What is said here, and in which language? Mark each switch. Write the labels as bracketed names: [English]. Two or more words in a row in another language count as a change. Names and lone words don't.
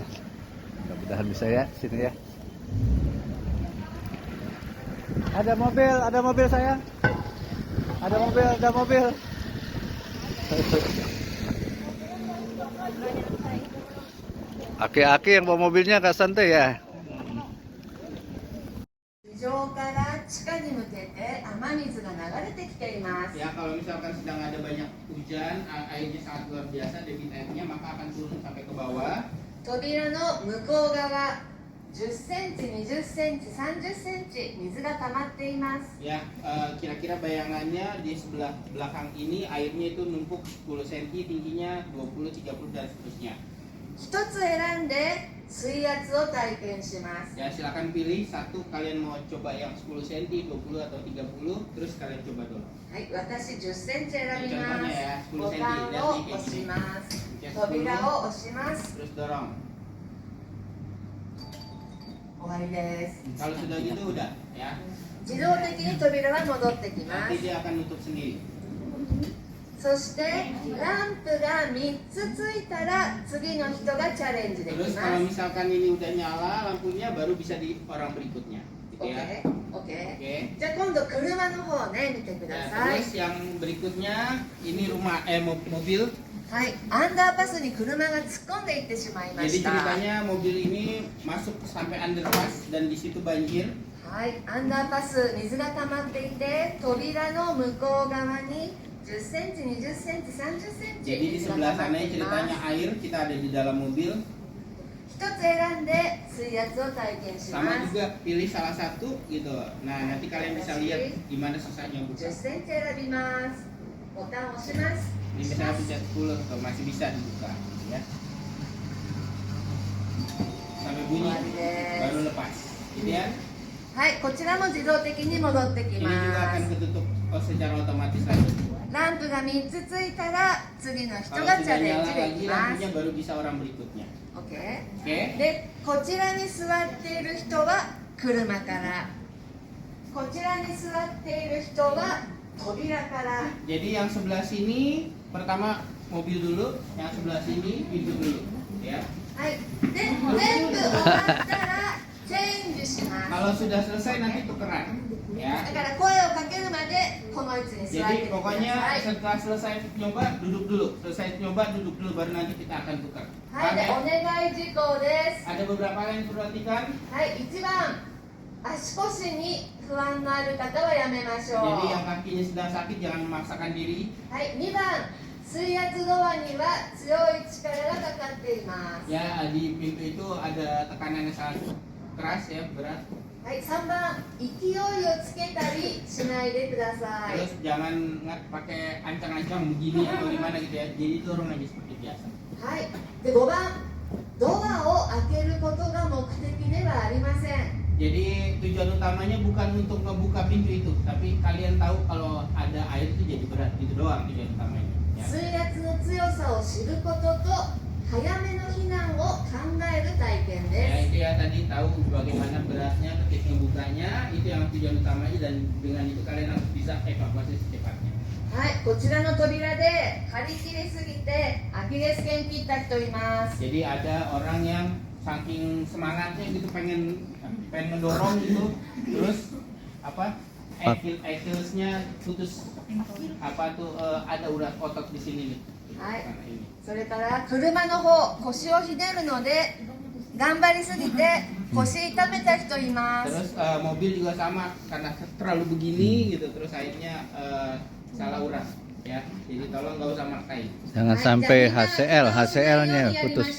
[Indonesian] Mudah-mudahan bisa ya sini ya. Ada mobil sayang. Ada mobil. Aki-aki yang bawa mobilnya gak santai ya. [Japanese] 地上から地下に向けて雨水が流れてきています。 [Indonesian] Ya, kalau misalkan sedang ada banyak hujan, airnya sangat luar biasa, debit airnya, maka akan turun sampai ke bawah. [Japanese] 扉の向こう側10センチ、20センチ、30センチ水が溜まっています。 [Indonesian] Ya, kira-kira bayangannya di sebelah belakang ini airnya itu numpuk 10 cm, tingginya 20, 30 dan seterusnya. [Japanese] 一つ選んで水圧を体験します。 [Indonesian] Ya, silakan pilih satu, kalian mau coba yang 10 cm, 20 atau 30, terus kalian coba dulu. [Japanese] はい、私10センチ選びま [Indonesian] contohnya ya, [Japanese] す。 [Indonesian] 10 [Japanese] ボ [Indonesian] cm [Japanese] タン [Indonesian] dan [Japanese] を [Indonesian] ini [Japanese] 押します。 [Indonesian] Ya, [Japanese] 扉 [Indonesian] 10, [Japanese] を押します。 [Indonesian] terus dorong. [Japanese] 終わりです。 [Indonesian] Kalau sudah gitu udah ya. [Japanese] 自動的に扉は戻ってきま [Indonesian] Nanti [Japanese] す。 [Indonesian] dia akan nutup sendiri. [Japanese] そしてランプが3つついたら次の人がチャレンジでき [Indonesian] Terus [Japanese] ま [Indonesian] kalau [Japanese] す。 [Indonesian] misalkan ini udah nyala lampunya, baru bisa di orang berikutnya, gitu ya. [Japanese] OK。 [Indonesian] Oke. [Japanese] じゃあ今度車の方ね見てくだ [Indonesian] Ya, [Japanese] さい。 [Indonesian] terus yang berikutnya ini rumah mobil. [Japanese] はい、アンダーパスに車が突っ込んでいってしまいま [Indonesian] Jadi [Japanese] した [Indonesian] ceritanya mobil ini masuk sampai underpass dan di situ banjir. [Japanese] はい、アンダーパス水が溜まっていて扉の向こう側に10センチ、20センチ、30センチ [Indonesian] Jadi di [Japanese] 水が [Indonesian] sebelah [Japanese] 溜まっ [Indonesian] sana [Japanese] ていま [Indonesian] ceritanya [Japanese] す [Indonesian] air, kita ada di dalam mobil. [Japanese] 一つ選んで水圧を体験しま [Indonesian] Sama [Japanese] す [Indonesian] juga pilih salah satu gitu. Nah, nanti kalian bisa lihat gimana susahnya 10 buka. [Japanese] センチ選びますボタンを押します [Indonesian] Ini misalnya pencet 10 tuh masih bisa dibuka ya. Sampai bunyi [Japanese] 終わりで [Indonesian] baru [Japanese] す [Indonesian] lepas. Gitu ya. [Japanese] はい、こちらも自動的に戻ってき [Indonesian] Ini [Japanese] ま [Indonesian] juga akan [Japanese] す [Indonesian] ketutup secara otomatis lagi. [Japanese] ランプが3つついたら次の人 [Indonesian] Kalau [Japanese] がチ [Indonesian] sudah [Japanese] ャレン [Indonesian] nyala [Japanese] ジで [Indonesian] lagi [Japanese] きます [Indonesian] lampunya baru bisa orang berikutnya. [Japanese] OK [Indonesian] Oke. [Japanese] でこちらに座っている人は車からこちらに座っている人は扉から [Indonesian] Jadi yang sebelah sini pertama mobil dulu, yang sebelah sini pintu dulu ya. [Japanese] はいで全部終わったらチェンジします [Indonesian] Kalau sudah selesai nanti tukeran ya. [Japanese] だから声をかけるまでこの位置に座って [Indonesian] Jadi [Japanese] てくだ [Indonesian] pokoknya [Japanese] さい [Indonesian] setelah selesai nyoba duduk dulu, selesai nyoba duduk dulu baru nanti kita akan tukar. [Japanese] はいでお [Indonesian] Oke? [Japanese] 願い事項です [Indonesian] Ada beberapa hal yang perlu perhatikan. [Japanese] はい1番足腰に不安のある方はやめましょう [Indonesian] Jadi yang kakinya sedang sakit jangan memaksakan diri. [Japanese] はい2番水圧ドアには強い力がかかっています [Indonesian] Ya di pintu itu ada tekanan yang sangat keras ya, berat. [Japanese] はい3番勢いをつけたりしないでください [Indonesian] Terus jangan pakai ancang-ancang begini atau gimana gitu ya. Jadi turun aja seperti biasa. [Japanese] はいで5番ドアを開けることが目的ではありません [Indonesian] Jadi tujuan utamanya bukan untuk membuka pintu itu, tapi kalian tahu kalau ada air itu jadi berat, itu doang tujuan utamanya. Ya. [Japanese] 水圧の強さを知ることと早めの避難を考える体験 [Indonesian] Ya [Japanese] です [Indonesian] itu ya tadi tahu bagaimana beratnya ketika membukanya, itu yang tujuan utamanya dan dengan itu kalian harus bisa evakuasi secepatnya. [Japanese] はいこちらの扉で張り切りすぎてアキレス腱切った人います [Indonesian] Jadi ada orang yang saking semangatnya gitu pengen mendorong gitu, terus apa Achillesnya putus apa tuh ada urat otot di sini nih. [Japanese] はい [Indonesian] Karena ini. [Japanese] それから車の方腰をひねるので頑張りすぎて腰痛めた人います [Indonesian] Terus mobil juga sama karena terlalu begini gitu terus akhirnya salah urat ya. Jadi tolong nggak usah maksain. Jangan sampai HCL-nya putus.